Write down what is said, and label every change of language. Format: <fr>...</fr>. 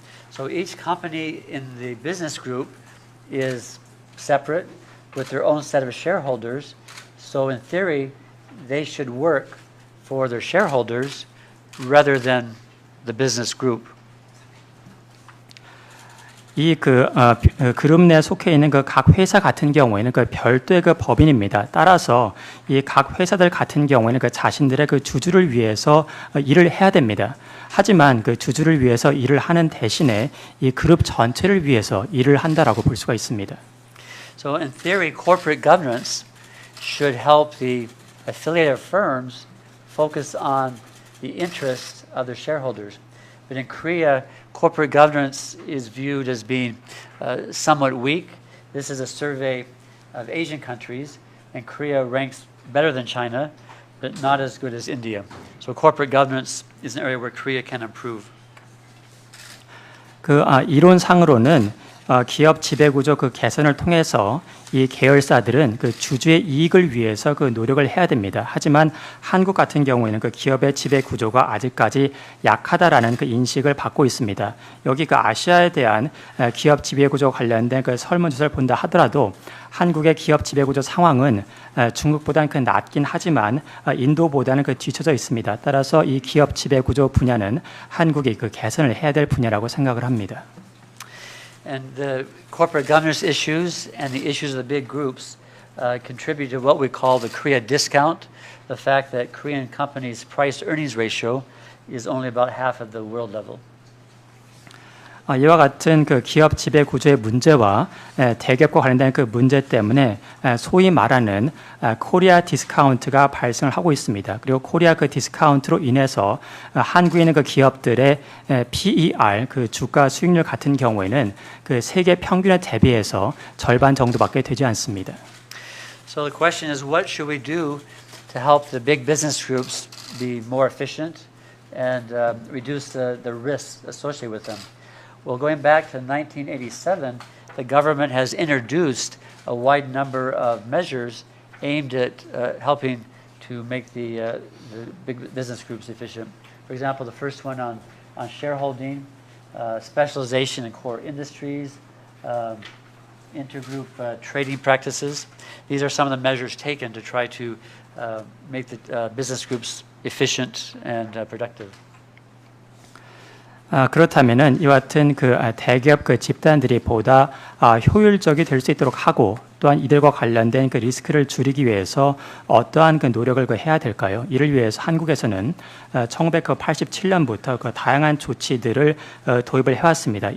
<en>So each company in the business group is separate with their own set of shareholders. So in theory, they should work for their shareholders rather than the business group.</en> <ko>이 그룹 내 속해 있는 각 회사 같은 경우에는 별도의 법인입니다. 따라서 이 각 회사들 같은 경우에는 자신들의 주주를 위해서 일을 해야 됩니다. 하지만 주주를 위해서 일을 하는 대신에 이 그룹 전체를 위해서 일을 한다라고 볼 수가 있습니다.</ko> <en>So in theory, corporate governance should help the affiliated firms focus on the interests of their shareholders. But in Korea, corporate governance is viewed as being somewhat weak. This is a survey of Asian countries, and Korea ranks better than China, but not as good as India. So corporate governance is an area where Korea can improve.</en> <ko>이론상으로는 기업 지배구조 개선을 통해서 이 계열사들은 주주의 이익을 위해서 노력을 해야 됩니다. 하지만 한국 같은 경우에는 기업의 지배구조가 아직까지 약하다라는 인식을 받고 있습니다. 여기 아시아에 대한 기업 지배구조 관련된 설문조사를 본다 하더라도 한국의 기업 지배구조 상황은 중국보다는 낮긴 하지만 인도보다는 뒤처져 있습니다. 따라서 이 기업 지배구조 분야는 한국이 개선을 해야 될 분야라고 생각을 합니다.</ko> <en>And the corporate governance issues and the issues of the big groups contribute to what we call the Korea discount, the fact that Korean companies' price-earnings ratio is only about half of the world level.</en> <ko>이와 같은 기업 지배 구조의 문제와 대기업과 관련된 문제 때문에 소위 말하는 코리아 디스카운트가 발생을 하고 있습니다. 그리고 코리아 디스카운트로 인해서 한국에 있는 기업들의 PER, 주가 수익률 같은 경우에는 세계 평균에 대비해서 절반 정도밖에 되지 않습니다.</ko> <en>So the question is, what should we do to help the big business groups be more efficient and reduce the risks associated with them? Well, going back to 1987, the government has introduced a wide number of measures aimed at helping to make the big business groups efficient. For example, the first one on shareholding, specialization in core industries, intergroup trading practices. These are some of the measures taken to try to make the business groups efficient and productive.</en> <ko>그렇다면은 이와 같은 대기업 집단들이 보다 효율적이 될 수 있도록 하고 또한 이들과 관련된 리스크를 줄이기 위해서 어떠한 노력을 해야 될까요? 이를 위해서 한국에서는 1987년부터 다양한 조치들을 도입을 해왔습니다.</ko>